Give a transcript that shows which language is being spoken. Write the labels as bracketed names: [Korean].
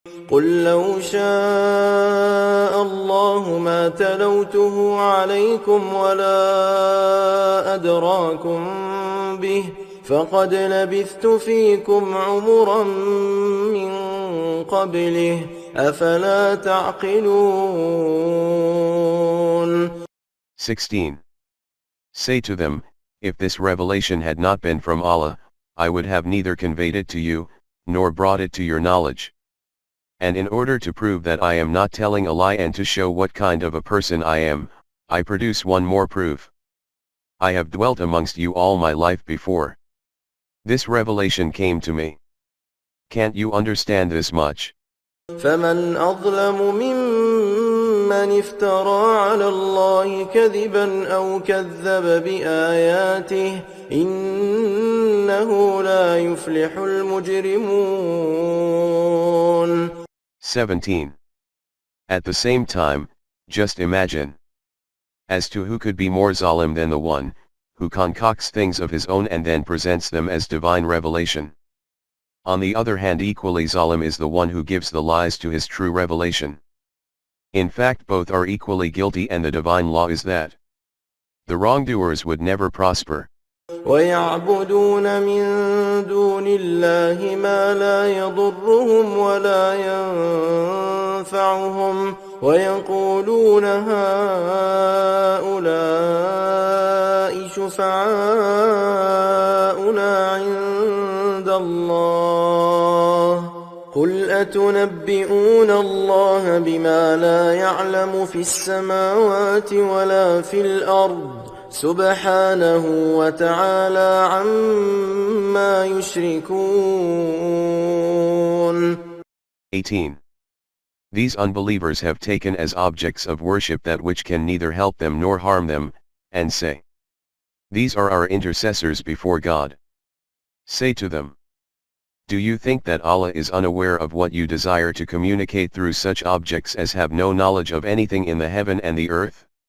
[Arabic] قل لو شاء الله ما تلوته عليكم ولا أدراكم به فقد لبثت فيكم عمرا من قبله أفلا تعقلون. [English] 16. Say to them, if this revelation had not been from Allah, I would have neither conveyed it to you, nor brought it to your knowledge. And in order to prove that I am not telling a lie and to show what kind of a person I am, I produce one more proof. I have dwelt amongst you all my life before. This revelation came to me. Can't you understand this much? [Arabic] فمن أظلم ممن افترى على الله كذبا أو كذب بآياته إنه لا يفلح المجرمون. [English] 17. At the same time, just imagine. As to who could be more zalim than the one, who concocts things of his own and then presents them as divine revelation. On the other hand, equally zalim is the one who gives the lies to his true revelation. In fact, both are equally guilty, and the divine law is that the wrongdoers would never prosper. [Arabic] ويعبدون من دون الله ما لا يضرهم ولا ينفعهم ويقولون هؤلاء شفعاؤنا عند الله قل أتنبئون الله بما لا يعلم في السماوات ولا في الأرض سبحانه وتعالى عما يشركون. [English] 18. These unbelievers have taken as objects of worship that which can neither help them nor harm them, and say, these are our intercessors before God. Say to them, do you think that Allah is unaware of what you desire to communicate through such objects as have no knowledge of anything in the heaven and the earth?